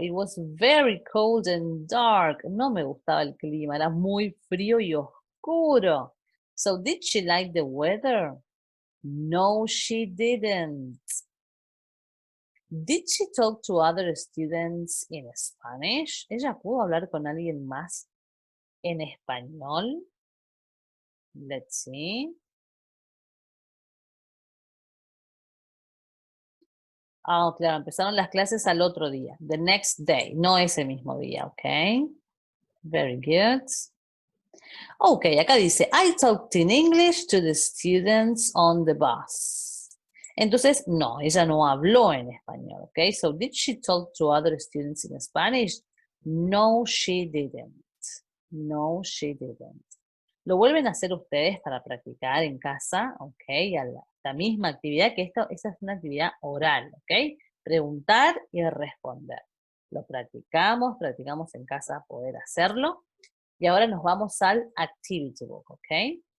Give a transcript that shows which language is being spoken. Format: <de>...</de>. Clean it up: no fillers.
<en>It was very cold and dark.</en> <es>No me gustaba el clima. Era muy frío y oscuro.</es> <en>So, did she like the weather? No, she didn't. Did she talk to other students in Spanish?</en> <es>¿Ella pudo hablar con alguien más en español?</es> <en>Let's see.</en> <es>Ah, claro, empezaron las clases al otro día.</es> <en>The next day,</en> <es>no ese mismo día, ¿ok?</es> <en>Very good.</en> <es>Ok, acá dice,</es> <en>I talked in English to the students on the bus.</en> <es>Entonces, no, ella no habló en español, ¿ok?</es> <en>So, did she talk to other students in Spanish? No, she didn't. No, she didn't.</en> <es>Lo vuelven a hacer ustedes para practicar en casa, ¿ok? A la misma actividad que esta es una actividad oral, ¿ok? Preguntar y responder. Lo practicamos en casa poder hacerlo. Y ahora nos vamos al activity book, ¿ok?</es>